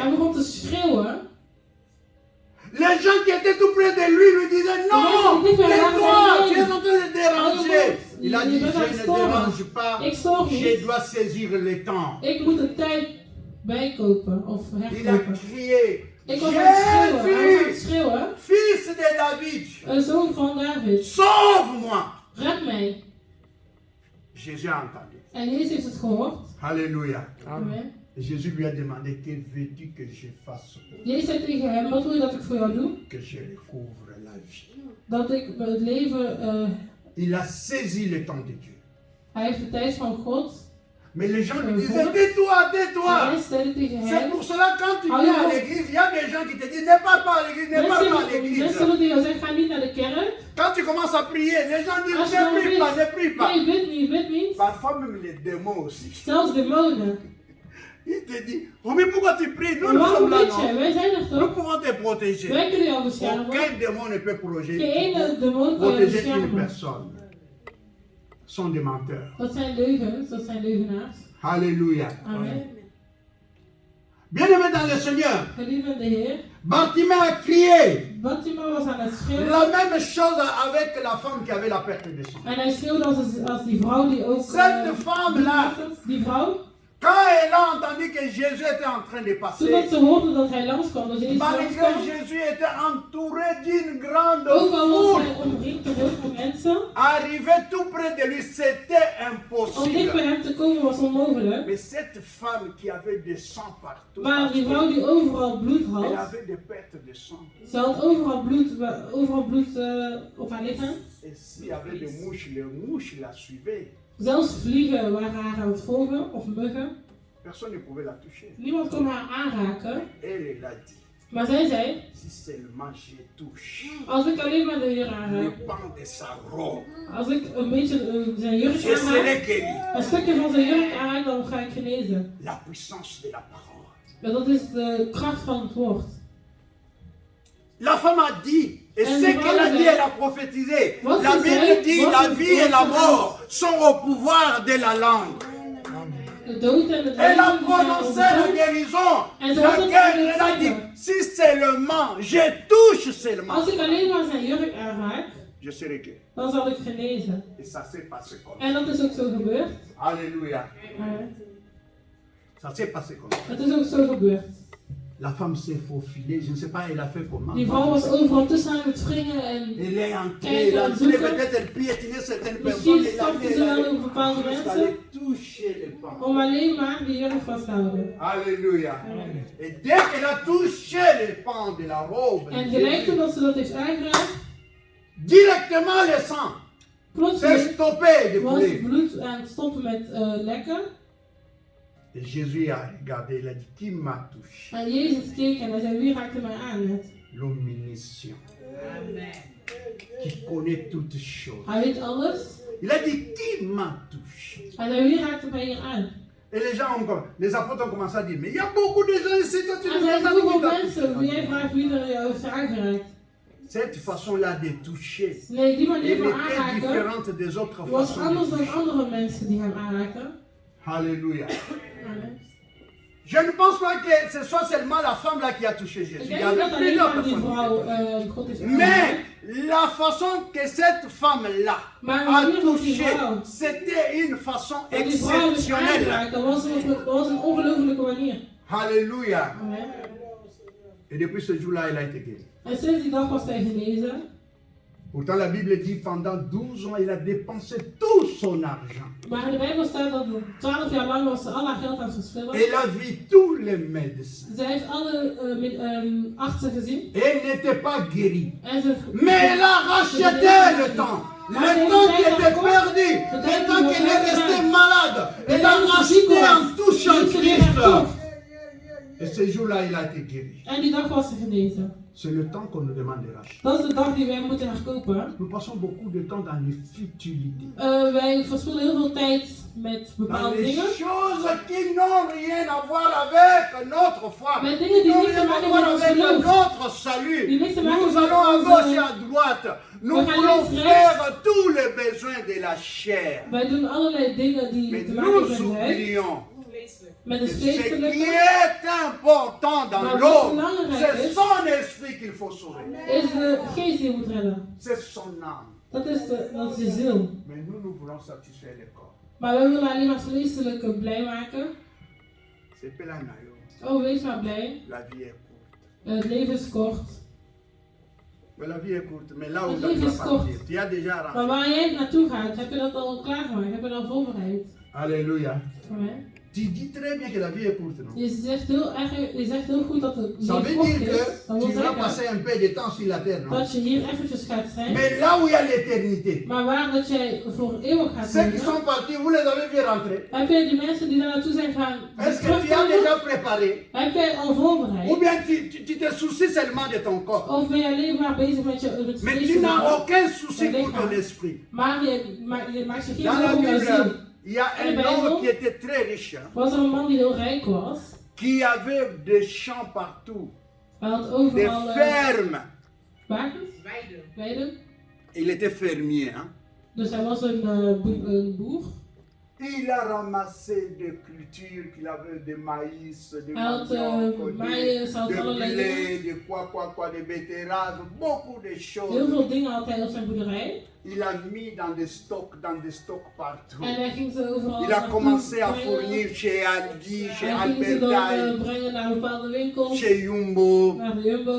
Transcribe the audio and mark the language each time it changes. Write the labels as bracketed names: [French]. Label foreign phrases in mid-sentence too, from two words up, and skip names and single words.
[Dutch] hij begon te schreeuwen. [French] Les gens qui étaient tout près de lui lui disaient non, tais-toi, tu es en train de déranger. Il a dit, je ne dérange pas, [Dutch] Ik stoor je niet. [French] dois saisir le temps. [Dutch] Ik moet de tijd bijkopen of [French] Il a [Dutch] herkopen. [French] crié, [Dutch] Ik was aan het schreeuwen. Hij was aan het [French] Jésus, [Dutch] schreeuwen. [French] fils de David, [Dutch] Een zoon van David. [French] sauve-moi. [Dutch] Red mij. [French] Jésus a entendu. [Dutch] En Jezus heeft het gehoord. [French] Alléluia. Amen. Jésus lui a demandé, que veux-tu que je fasse pour [Dutch] Jezus zei tegen hem, wat wil je dat ik voor jou doe? [French] que je recouvre la vie? [Dutch] Dat ik het leven... [French] Il a saisi le temps de Dieu. [Dutch] hij heeft de tijd van God. [French] Mais les gens lui disaient, tais-toi, tais-toi. [Dutch] En stelde tegen [French] C'est [Dutch] hem. [French] pour cela quand tu viens à l'église, il y a des gens qui te disent, ne pars pas à l'église, ne pars pas à l'église. [Dutch] Mensen zullen tegen jou zeggen, ga niet naar de kerk. [French] Quand tu commences à prier, les gens disent, [Dutch] Als je [French] ne [Dutch] dan [French] prie pas, ne prie [Dutch] bidt, [French] pas. [Dutch] nee, bid niet, bid niet. [French] Parfois même les démons aussi. [Dutch] Zelfs demonen. [French] Il te dit, oh mais pourquoi tu pries? Nous, [Dutch] Maar [French] nous [Dutch] waarom [French] sommes là, [Dutch] bid je? [French] non? [Dutch] Wij zijn er [French] Nous [Dutch] toch? [French] pouvons te protéger. [Dutch] Wij kunnen jou beschermen. [French] Aucun démon ne peut [Dutch] Geen ene demon kan je [French] protéger une [Dutch] beschermen. [French] personne. Ce sont des menteurs. [Dutch] Dat zijn leugens, dat zijn leugenaars. [French] Alléluia. Amen. Bien-aimés dans le Seigneur, [Dutch] Geliefde Heer. [French] Bartimée a crié. [Dutch] Batima was aan het schreeuwen. [French] La même chose avec la femme qui avait la perte de sang. [Dutch] En hij schreeuwde als die vrouw die ook... [French] Cette femme-là, [Dutch] die vrouw, [French] quand elle a entendu que Jésus était en train de [Dutch] toen [French] passer, [Dutch] ze hoorde dat hij langskwam, dat Jezus [French] malgré [Dutch] langskwam, [French] Jésus était entouré d'une grande [Dutch] ook al was [French] foule, [Dutch] hij omringd door heel veel mensen, [French] arriver tout près de lui, c'était [Dutch] om dicht bij [French] impossible. [Dutch] hem te komen was onmogelijk. [French] Mais cette femme qui avait du sang partout, [Dutch] Maar die vrouw die overal bloed [French] elle [Dutch] had, [French] avait des pertes de sang. [Dutch] ze had overal bloed op haar lichaam. [French] Et s'il y avait des mouches, les mouches la suivaient. [Dutch] Zelfs vliegen waren haar aan het volgen, of muggen. [French] Personne ne pouvait la toucher. [Dutch] Niemand kon haar aanraken. [French] Elle a dit, [Dutch] Maar zij zei, [French] si seulement je touche [Dutch] als ik alleen maar de Heer [French] le [Dutch] aanraak, [French] pan de sa robe, [Dutch] als ik een beetje zijn jurk [French] je [Dutch] aanraak, [French] serai guéri. [Dutch] een stukje van zijn jurk aanraak, dan ga ik genezen. [French] La puissance de la parole. [Dutch] En dat is de kracht van het woord. [French] La femme a dit, et Elle ce qu'elle a dit, dit, elle a prophétisé. [English] What [French] La [English] she [French] Bible [English] said, [French] dit, [English] what [French] la [English] she- [French] vie et la [English] what she [French] mort sont au pouvoir de la langue. [Dutch] De dood en het [French] Elle a [Dutch] leven [French] prononcé [Dutch] zijn [French] la [Dutch] op de [French] guérison. [Dutch] En ze [French] La [Dutch] was ook [French] guerre, [Dutch] aan het [French] elle a dit, [Dutch] zeggen. [French] si seulement, je touche seulement, [Dutch] Als ik alleen maar zijn jurk aanraak, [French] je serai guéri. [Dutch] dan zal ik genezen. [French] Et ça s'est passé comme ça. [Dutch] En dat is ook zo gebeurd. [French] Alléluia. Ça s'est passé comme ça. [Dutch] Het is ook zo gebeurd. [French] La femme s'est faufilée, je ne sais pas, elle a fait comment. [Dutch] Die vrouw was overal tussen aan het wringen en [French] Elle est entrée, elle a entré, peut-être elle piétinait certaines personnes, [Dutch] misschien stapte ze wel over bepaalde [French] elle [Dutch] mensen [French] allait toucher les femmes. [Dutch] om alleen maar die jurk vast te houden. [French] Alléluia. Et dès qu'elle a touché les pans de la robe, [Dutch] En de gelijk [French] Jésus, [Dutch] toen dat ze dat heeft aangeraakt, [French] directement le sang s'est [Dutch] plotseling [French] stoppé de [Dutch] was [French] couler. [Dutch] bloed aan het stoppen met lekken. [French] Et Jésus a regardé, il a dit, qui m'a touché? [Dutch] En Jezus keek en hij zei, wie raakte mij aan net? [French] L'omniscient. Qui connaît toutes choses. [Dutch] Hij weet alles. [French] Il a dit, qui m'a touché? [Dutch] Hij zei, wie raakte mij hier aan? [French] Et les apôtres ont commencé à dire, mais il y a beaucoup de gens ici, toi tu [Dutch] Er [French] nous [Dutch] zijn [French] as dit [Dutch] zoveel [French] qui t'a [Dutch] mensen [French] touché. [Dutch] wie jij vraagt wie er jou heeft aangeraakt. [French] Cette façon-là de toucher, [Dutch] Nee, die manier [French] elle [Dutch] van [French] était [Dutch] aanraken [French] différente des autres [Dutch] was [French] façons [Dutch] anders [French] de [Dutch] dan [French] toucher. [Dutch] andere mensen die hem aanraken. [French] Alléluia. Amen. Je ne pense pas que ce soit seulement la femme là qui a touché Jésus. [Dutch] Ik [French] Il y [Dutch] denk niet [French] avait [Dutch] dat alleen [French] plusieurs [Dutch] maar die [French] personnes. [Dutch] vrouw God is [French] Mais [Dutch] aangeraakt. [French] la façon que cette femme-là [Dutch] Maar de [French] a [Dutch] manier van die [French] touché, [Dutch] vrouw, [French] c'était une façon [Dutch] dat die vrouw is [French] exceptionnelle. [Dutch] aangeraakt, dat was een ongelofelijke manier. [French] Alléluia. Amen. Et depuis ce jour-là, elle a été guérie. [Dutch] En sinds die dag was hij genezen. [French] Pourtant, la Bible dit pendant 12 ans, il a dépensé tout son argent. [Dutch] Maar in de Bijbel staat dat 12 jaar lang was ze al haar geld aan het verspillen. [French] Elle a vu tous les médecins. [Dutch] Zij heeft alle artsen gezien. [French] Et elle n'était pas guérie. [Dutch] En ze, [French] Mais elle a racheté le temps. Le temps qui était perdu. Le temps qu'elle est restée malade. Elle a racheté en touchant Christ. Et ce jour-là, il a été guéri. [Dutch] En die dag was ze genezen. [French] C'est le temps qu'on nous demande de racheter. [Dutch] Dat is de dag die wij moeten herkopen. [French] Nous passons beaucoup de temps dans les futilités. [Dutch] Wij verspillen heel veel tijd met [French] Dans [Dutch] bepaalde [French] les [Dutch] dingen. [French] choses qui n'ont rien à voir avec notre foi. [Dutch] Met dingen die [French] N'ont [Dutch] niks te [French] rien à [Dutch] maken [French] voir [Dutch] met ons [French] avec [Dutch] geloof. [French] notre salut. [Dutch] Die niks te maken [French] Nous [Dutch] met [French] allons à [Dutch] onze- [French] gauche et à droite. Nous [Dutch] We gaan [French] voulons [Dutch] links, rechts. [French] faire tous les besoins de la chair. [Dutch] Wij doen allerlei dingen die [French] Mais [Dutch] te maken hebben [French] nous [Dutch] met het [French] oublions [Dutch] Vleeselijk. met [French] que [Dutch] het [French] ce qui [Dutch] geestelijke. [French] est important dans [Dutch] Maar wat [French] l'homme, [Dutch] belangrijk [French] c'est [Dutch] is, [French] son esprit qu'il faut sauver. [Dutch] is de geest die je moet redden. [French] C'est son âme. [Dutch] Dat is de ziel. [French] Mais nous voulons satisfaire le corps. [Dutch] Maar wij willen alleen maar het vleeselijke blij maken. [French] C'est Pelanayo. [Dutch] Oh, wees maar blij. [French] La vie est courte. [Dutch] Het leven is kort. [French] Mais la vie est courte. Mais là où Le tu livre vas [Dutch] is [French] partir, [Dutch] kort. [French] tu as déjà [Dutch] Maar [French] rentré. [Dutch] waar jij naartoe gaat, heb je dat al klaargemaakt? Heb je dat al voorbereid? [French] Alléluia. Amen. Tu dis très bien que la vie est courte, non? [Dutch] Je zegt heel goed dat het [French] Ça [Dutch] leven [French] veut [Dutch] kort [French] dire [Dutch] is. [French] que [Dutch] Dat wil [French] tu vas [Dutch] zeggen [French] passer un peu de temps sur la terre, non? [Dutch] dat je hier eventjes gaat zijn. [French] Mais là où il y a l'éternité, [Dutch] Maar waar dat jij voor eeuwig gaat [French] ceux qui [Dutch] zijn. [French] sont partis, vous les avez vu rentrer. [Dutch] Heb jij die mensen die daar naartoe zijn gaan [French] Est-ce que tu as [Dutch] terugkomen? [French] déjà préparé? [Dutch] Heb jij al [French] Ou [Dutch] voorbereid? [French] bien tu te soucies seulement de ton corps? [Dutch] Of ben je alleen maar bezig met je [French] Mais tu n'as [Dutch] vleeselijke? [French] aucun souci pour ton esprit. [Dutch] Maar je maakt je geen [French] Dans la [Dutch] zorgen om je ziel. [French] Bible, il y a [Dutch] In de [French] un homme [Dutch] Bijbel [French] qui était très riche, hein, [Dutch] was er een man die heel rijk was. [French] qui avait des champs partout, [Dutch] Hij had [French] des [Dutch] overal [French] fermes. [Dutch] wagens, Weiden. weiden. [French] Il était fermier. Hein. [Dutch] Dus hij was een boer. [French] Il a ramassé des cultures qu'il avait, de maïs, de [Dutch] Hij had [French] manioc, [Dutch] maïs, hij had [French] de [Dutch] allerlei [French] blé, [Dutch] dingen. [French] de quoi, de betteraves, beaucoup de [Dutch] Heel [French] choses. [Dutch] veel dingen had hij op zijn boerderij. [French] Il a mis dans des stocks partout. [Dutch] En hij ging ze overal [French] Il a [Dutch] naartoe [French] commencé à [Dutch] brengen. [French] fournir chez Aldi, chez [Dutch] Hij ging ze dan [French] Albertine, [Dutch] brengen naar bepaalde winkels. [French] chez Jumbo. [Dutch] Naar de Jumbo.